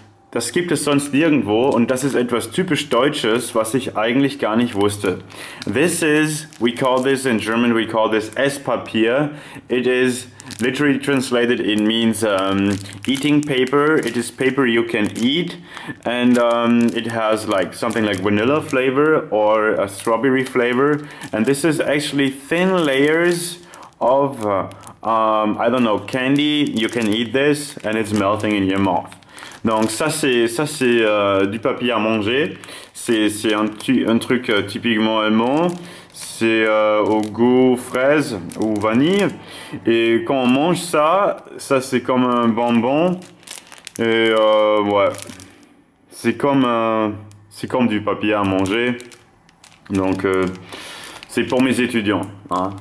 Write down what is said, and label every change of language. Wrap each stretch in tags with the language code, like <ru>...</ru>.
<de>Das gibt es sonst nirgendwo und das ist etwas typisch Deutsches, was ich eigentlich gar nicht wusste.</de> <en>We call this in German, we call this Esspapier. It is literally translated, it means eating paper. It is paper you can eat and it has like something like vanilla flavor or a strawberry flavor. And this is actually thin layers of, I don't know, candy. You can eat this and it's melting in your mouth.</en> <fr>Donc ça c'est du papier à manger, c'est un truc typiquement allemand, c'est au goût fraise ou vanille et quand on mange ça c'est comme un bonbon et ouais, c'est comme du papier à manger, donc c'est pour mes étudiants, hein.</fr>